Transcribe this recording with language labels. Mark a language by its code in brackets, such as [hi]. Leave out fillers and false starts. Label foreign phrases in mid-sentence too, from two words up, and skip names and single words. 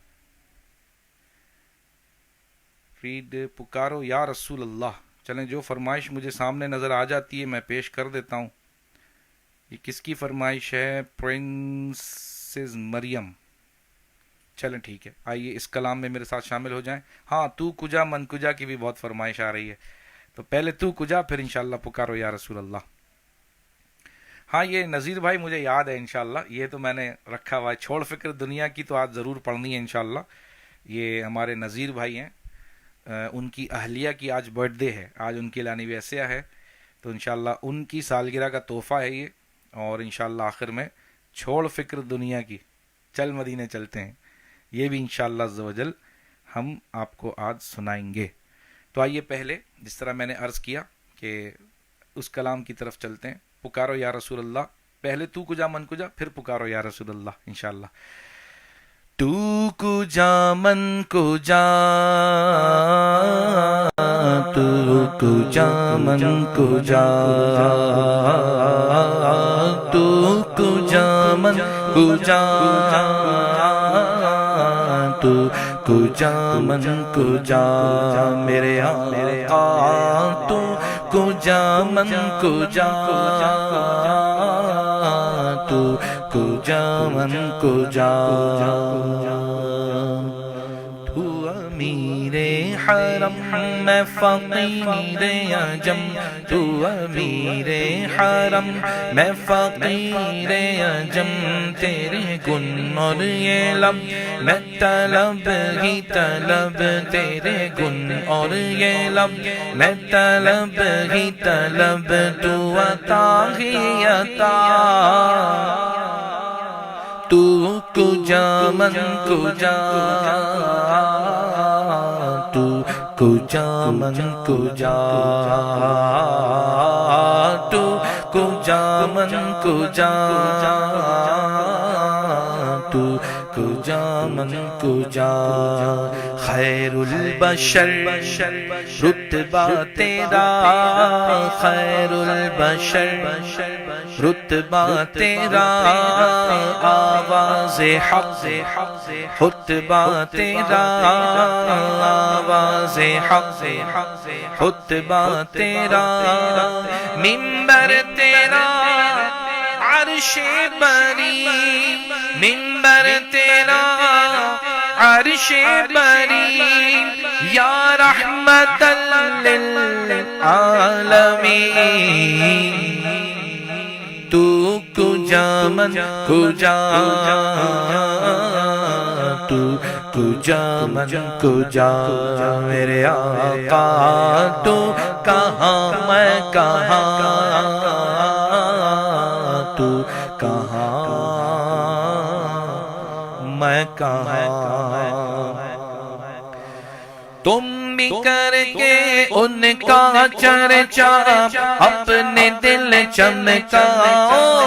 [ur] فید پکارو [ar] یا رسول اللہ. [ur] چلیں جو فرمائش مجھے سامنے نظر آ جاتی ہے میں پیش کر دیتا ہوں. یہ کس کی فرمائش ہے؟ پرنسز مریم. چلیں ٹھیک ہے، آئیے اس کلام میں میرے ساتھ شامل ہو جائیں. ہاں [fa] تو کجا من کجا [ur] کی بھی بہت فرمائش آ رہی ہے، تو پہلے [fa] تو کجا [ur] پھر انشاءاللہ پکارو [ar] یا رسول اللہ. [ur] ہاں یہ نذیر بھائی مجھے یاد ہے انشاءاللہ، یہ تو میں نے رکھا ہوا ہے. چھوڑ فکر دنیا کی تو آج ضرور پڑھنی ہے انشاءاللہ. یہ ہمارے نذیر بھائی ہیں، ان کی اہلیہ کی آج [en] birthday [ur] ہے، آج ان کی اینیورسری ہے، تو انشاءاللہ ان کی سالگرہ کا تحفہ ہے یہ. اور انشاءاللہ آخر میں چھوڑ فکر دنیا کی چل مدینے چلتے ہیں، یہ بھی انشاءاللہ [ar] عز و جل [ur] ہم آپ کو آج سنائیں گے۔ تو آئیے پہلے جس طرح میں نے عرض کیا کہ اس کلام کی طرف چلتے ہیں، پکارو [ar] یا رسول اللہ، [ur] پہلے [fa] تو کجا من کجا، [ur] پھر پکارو [ar] یا رسول اللہ [ur] انشاءاللہ۔ [fa] تو کجا من کجا، تو کجا من کجا، تو کجا من کجا، تو کجا من کجا [ur] میرے آقا، [fa] تو کجا من کجا، تو کجا من کجا، [ur] تو امیر حرم میں فقیر عجم، تو امیر حرم میں فقیر عجم، تیرے گن اور یہ لب میں طلب ہی طلب، تیرے گن اور یہ لب میں طلب ہی طلب، تو عطا ہی عطا، [fa] تو کجا من کجا، تو کجا من کجا، تو کجا من کجا، تو کجا من کجا، [ur] خیر البشر رتبہ تیرا، خیر البشر رتبہ تیرا، آواز حق خطبہ تیرا، آواز حق خطبہ تیرا، منبر تیرا عرش بری، منبر تیرا عرش بری، [ar] یا رحمت [fa] للعالمین، تو کجا من کجا، تو کجا من کجا [ur] میرے آقا، تو کہاں میں کہاں، تو کہاں میں کہاں، تم بھی کر کے ان کا چرچا اپنے دل چمکاؤ،